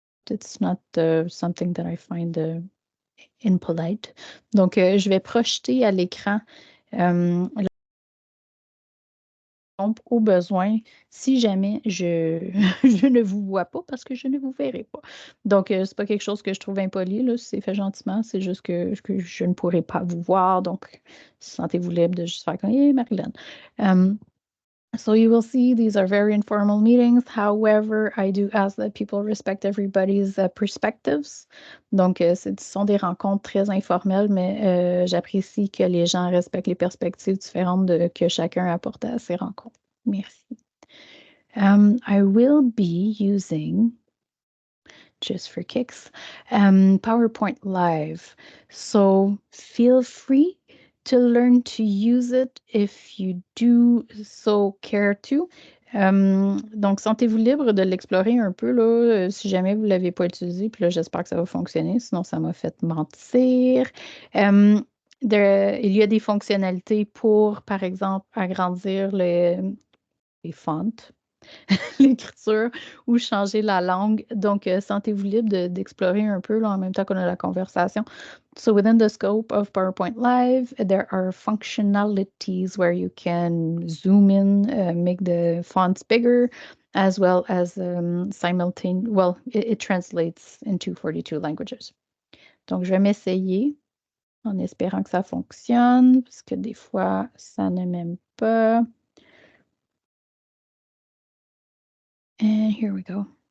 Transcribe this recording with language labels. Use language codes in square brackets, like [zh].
[en] it's not something that I find impolite. [fr] Donc, je vais projeter à l'écran la pompe au besoin si jamais je ne vous vois pas parce que je ne vous verrai pas. Donc, c'est pas quelque chose que je trouve impoli, là, c'est fait gentiment, c'est juste que je ne pourrai pas vous voir. Donc, sentez-vous libre de juste faire comme Hey, Marilyn. [en] So you will see these are very informal meetings. However, I do ask that people respect everybody's perspectives. [fr] Donc, ce sont des rencontres très informelles, mais j'apprécie que les gens respectent les perspectives différentes que chacun apporte à ces rencontres. Merci. [en] I will be using, just for kicks, PowerPoint Live. So feel free to learn to use it if you do so care to. Donc, sentez-vous libre de l'explorer un peu, là, si jamais vous ne l'avez pas utilisé. [fr] Puis là, j'espère que ça va fonctionner, sinon ça m'a fait mentir. Il y a des fonctionnalités pour, par exemple, agrandir les fonts. L'écriture ou changer la langue. Donc, sentez-vous libre d'explorer un peu là, en même temps qu'on a la conversation. [en] So within the scope of PowerPoint Live, there are functionalities where you can zoom in, make the fonts bigger, as well as it translates into 42 languages. [fr] Donc, je vais m'essayer en espérant que ça fonctionne, parce que des fois, ça ne m'aime pas. [en] And here we go.